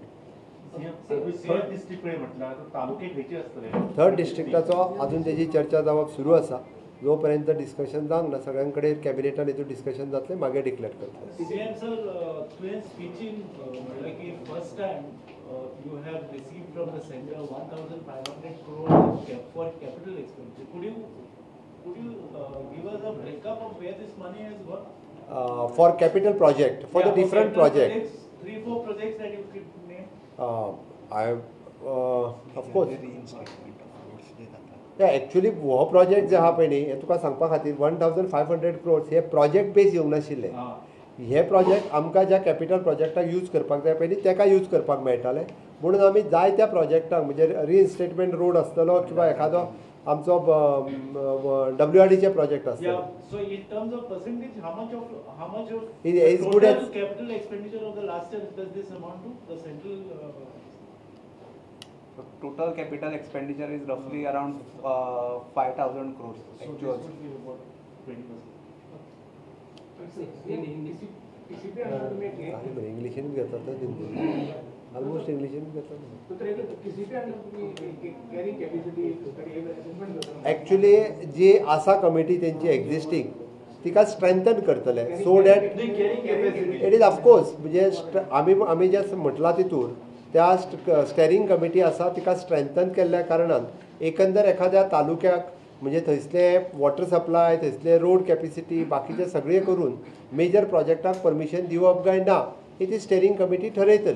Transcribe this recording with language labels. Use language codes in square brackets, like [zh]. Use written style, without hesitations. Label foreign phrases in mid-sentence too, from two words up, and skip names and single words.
[kok] थर्ड डिस्ट्रिक्ट म्हटल्यार तालुके खंयचे आसतले? थर्ड डिस्ट्रिक्टाचो अजून तेजी चर्चा जावप सुरू आसा. जोपर्यंत डिस्कशन जावंक ना सगळ्यां कडेन कॅबिनेटान हेतून डिस्कशन जातलें मागीर डिक्लेअर करतले. [en] CM sir, [kok] तुवें स्पीचीन म्हटलें की [en] first time you have received from the center 1,500 crore for capital expenditure. Could you give us a breakup of where this money has gone? For capital project, for the different projects. 3-4 projects that you could name. Of course. [kok] एक्चुअली हो प्रोजेक्ट जे आहा पळय न्ही हे तुका सांगपा खातीर 1,500 crores हे प्रोजेक्ट बेज येवंक नाशिल्ले. हे प्रोजेक्ट आमकां ज्या कॅपिटल प्रोजेक्टाक यूज करपाक जाय पयलीं तेका यूज करपाक मेळटाले म्हणून आमी जाय त्या प्रोजेक्टाक म्हणजे [en] reinstatement road [kok] आसतलो किंवा एखादो आमचो WRDचे प्रोजेक्ट आसतलो. [en] So in terms of percentage, how much of It is good total as capital expenditure of the last year does this amount to the central? Total capital expenditure is roughly around 5,000 crores. So this would be about 20%. [kok] इंग्लिशीनूच घेतात ऑलमोस्ट इंग्लिशीनूच घेतात. एक्चुअली जी आसा कमिटी तेंची एक्झिस्टींग तिका स्ट्रेंथन करतले [en] so that it is of course [kok] म्हणजे आमी जे म्हटलां तितून त्या [en] steering committee [kok] आसा तिका स्ट्रेंथन केल्ल्या कारणान एकंदर एखाद्या तालुक्याक म्हणजे थंयसले [en] water supply [kok] थंयसले [en] road capacity [kok] बाकीचे सगळे करून मेजर प्रोजेक्टाक परमिशन दिवप काय ना ही ती [en] steering committee [kok] ठरयतली.